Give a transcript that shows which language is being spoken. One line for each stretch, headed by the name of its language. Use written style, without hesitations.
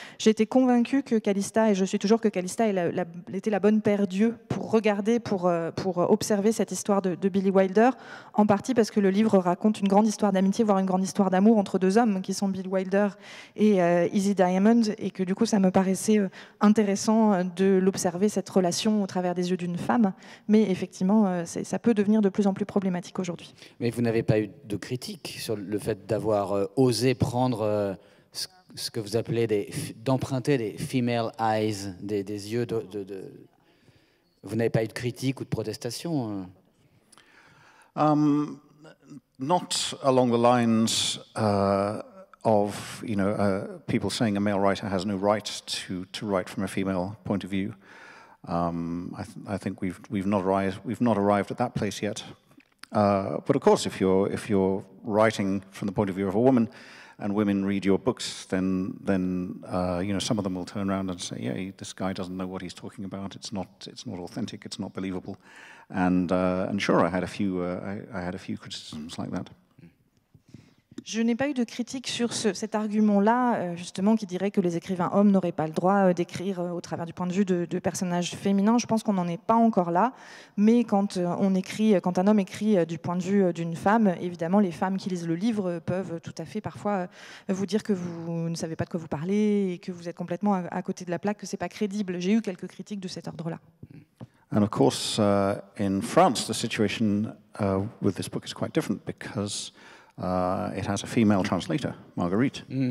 French: J'ai été convaincue que Callista, et je suis toujours que Callista était la bonne paire d'yeux pour regarder, pour observer cette histoire de Billy Wilder, en partie parce que le livre raconte une grande histoire d'amitié, voire une grande histoire d'amour entre 2 hommes qui sont Bill Wilder et Easy Diamond, et que du coup ça me paraissait intéressant de l'observer, cette relation, au travers des yeux d'une femme, mais effectivement ça peut devenir de plus en plus problématique aujourd'hui. Mais vous n'avez pas eu de critique sur le fait d'avoir osé prendre ce que vous appelez d'emprunter des
English: female eyes,
French: des yeux Vous n'avez pas eu de critique ou de protestation
English: Not along the lines of people saying a male writer has no right to write from a female point of view. I think we've not arrived at that place yet. But of course, if you're writing from the point of view of a woman, and women read your books, then some of them will turn around and say, yeah, this guy doesn't know what he's talking about. It's not authentic. It's not believable. And sure, I had a few criticisms like that.
French: Je n'ai pas eu de critique sur cet argument-là, justement, qui dirait que les écrivains hommes n'auraient pas le droit d'écrire au travers du point de vue de personnages féminins. Je pense qu'on n'en est pas encore là, mais quand un homme écrit du point de vue d'une femme, évidemment, les femmes qui lisent le livre peuvent tout à fait parfois vous dire que vous ne savez pas de quoi vous parlez et que vous êtes complètement à côté de la plaque, que c'est pas crédible. J'ai eu quelques critiques de cet ordre-là.
English: And of course, in France, the situation with this book is quite different because it has a female translator, Marguerite.